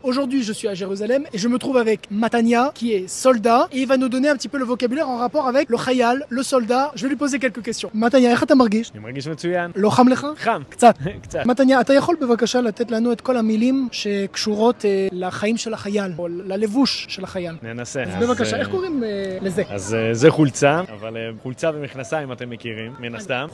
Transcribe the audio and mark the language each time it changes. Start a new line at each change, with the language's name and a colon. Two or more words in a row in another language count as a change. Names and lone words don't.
French: Aujourd'hui, je suis à Jérusalem et je me trouve avec Matania, qui est soldat, et il va nous donner un petit peu le vocabulaire en rapport avec le חייל, le soldat. Je vais lui poser quelques questions.
Hebrew: מתניה, איך אתה מרגיש? אני מרגיש מצוין. לא חם לך? חם. קצת. קצת. מתניה, אתה יכול בבקשה לתת לנו את כל המילים שקשורות לחיים של החייל, או ללבוש של החייל? ננסה. אז בבקשה, איך קוראים לזה? אז זה חולצה, אבל חולצה ומכנסיים אתם מכירים, מן הסתם.